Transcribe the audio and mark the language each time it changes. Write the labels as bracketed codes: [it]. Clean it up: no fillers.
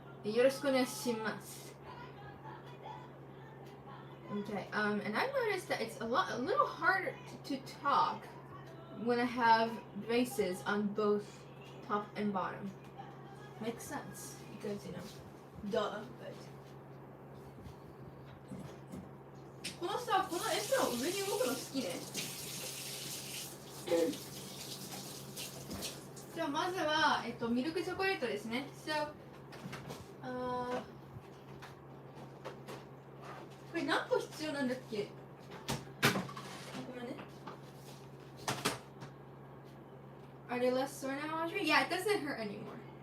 [ja] よろしくお願いします。 [en] Okay, and I've noticed that it's a little harder to talk when I have braces on both top and bottom. Makes sense because duh. But [ja] このエプロン上に動くの好きね。じゃあまずはミルクチョコレートですね。 [en] So, [ja] これ何個必要なんだっけ？ごめんね。 [en] Are they less sore now, Audrey? Yeah, it doesn't hurt anymore.